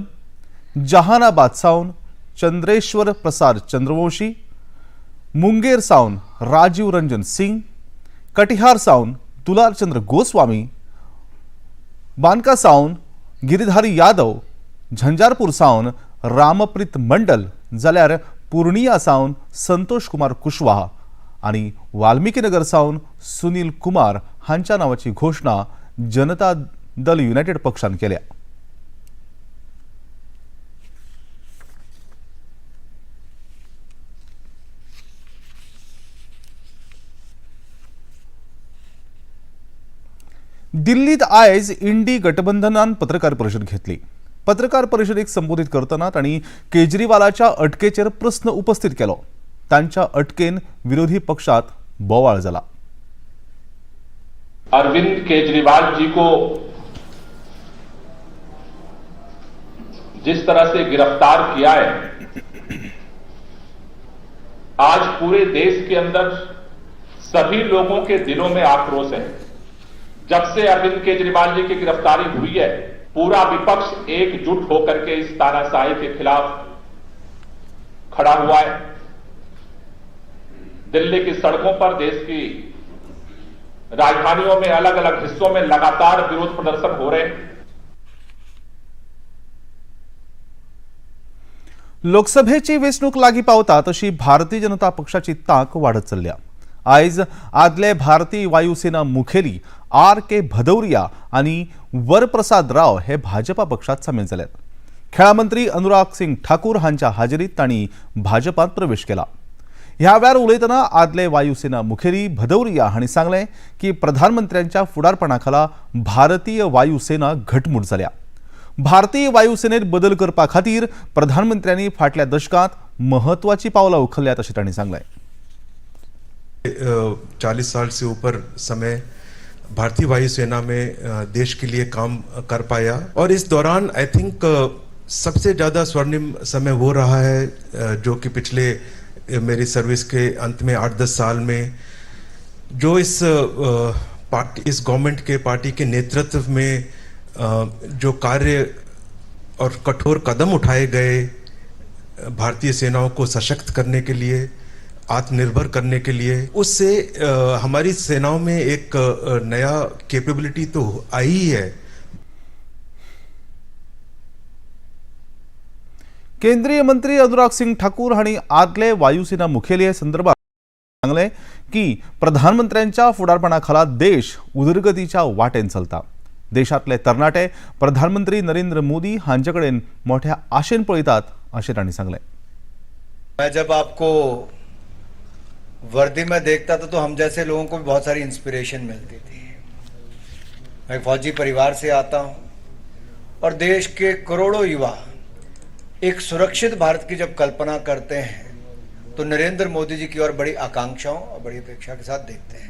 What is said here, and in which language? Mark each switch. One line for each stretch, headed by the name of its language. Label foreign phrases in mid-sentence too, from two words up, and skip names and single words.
Konkani: जहानाबाद सावन चंद्रेश्वर प्रसाद चंद्रवंशी, मुंगेर सावन राजीव रंजन सिंह, कटिहार सावन दुलार चंद्र गोस्वामी, बानका सावन गिरीधारी यादव, झंझारपूर सावन रामप्रीत मंडल जाल्यार पूर्णिया सावन संतोष कुमार कुशवाहा आणि वाल्मिकीनगर सावन सुनील कुमार हांच्या नावाची घोषणा जनता दल युनायटेड पक्षान केल्या. दिल्लीत आयज इंडी गठबंधनान पत्रकार परिषद घेतली. पत्रकार परिषदेक संबोधित करतना तांणी केजरीवालाच्या अटकेचेर प्रस्न उपस्थित केलो. तांच्या अटकेन विरोधी पक्षात बोवाळ जाला.
Hindi: अरविंद केजरीवाल जी को जिस तरह से गिरफ्तार किया है, आज पूरे देश के अंदर सभी लोगों के दिलों में आक्रोश है. जब से अरविंद केजरीवाल जी की गिरफ्तारी हुई है, पूरा विपक्ष एकजुट होकर के इस तानाशाही के खिलाफ खड़ा हुआ है. दिल्ली की सड़कों पर, देश की राजधानियों में, अलग अलग हिस्सों में लगातार विरोध प्रदर्शन हो रहे हैं.
Konkani: लोकसभेची वेंचणूक लागीं पावता तशी भारतीय जनता पक्षाची तांक वाडत चल्ल्या. आयज आदले भारतीय वायुसेना मुखेली R.K. भदौरिया आणि वरप्रसाद राव हे भाजपा पक्षात सामील जाल्यात. खेळा मंत्री अनुराग सिंग ठाकूर हांच्या हाजेरीत तांणी भाजपात प्रवेश केला. ह्या वेळार उलयतना आदले वायुसेना मुखेली भदौरिया हांणी सांगलें की प्रधानमंत्र्यांच्या फुडारपणाखाला भारतीय वायुसेना घटमूट जाल्या. भारतीय वायुसेनेत बदल करपा खातीर प्रधानमंत्र्यांनी फाटल्या दशकांत महत्वाची पावलां उखल्ल्यात अशें तांणी सांगलें.
Hindi: 40 साल से ऊपर समय भारतीय वायुसेना में देश के लिए काम कर पाया और इस दौरान आई थिंक सबसे ज़्यादा स्वर्णिम समय वो रहा है जो कि पिछले मेरी सर्विस के अंत में 8-10 साल में जो इस गवर्नमेंट के पार्टी के नेतृत्व में जो कार्य और कठोर कदम उठाए गए भारतीय सेनाओं को सशक्त करने के लिए, आत्मनिर्भर करने के लिए, उससे हमारी सेनाओं में एक नया कैपेबिलिटी तो आई ही है.
Konkani: केंद्रीय मंत्री अनुराग सिंग ठाकूर हांणी आदले वायुसेना मुखेली हे संदर्भात सांगलें की प्रधानमंत्र्यांच्या फुडारपणाखाला देश उदरगतीच्या वाटेन चलता. देशातले तरणाटे प्रधानमंत्री नरेंद्र मोदी हांचे कडेन मोठ्या आशेन पळयतात अशें तांणी सांगलें.
Hindi: मैं जब आपको वर्दी में देखता था तो हम जैसे लोगों को भी बहुत सारी इंस्पिरेशन मिलती थी. मैं एक फौजी परिवार से आता हूं और देश के करोड़ों युवा एक सुरक्षित भारत की जब कल्पना करते हैं तो नरेंद्र मोदी जी की ओर बड़ी आकांक्षाओं और बड़ी अपेक्षा के साथ देखते हैं.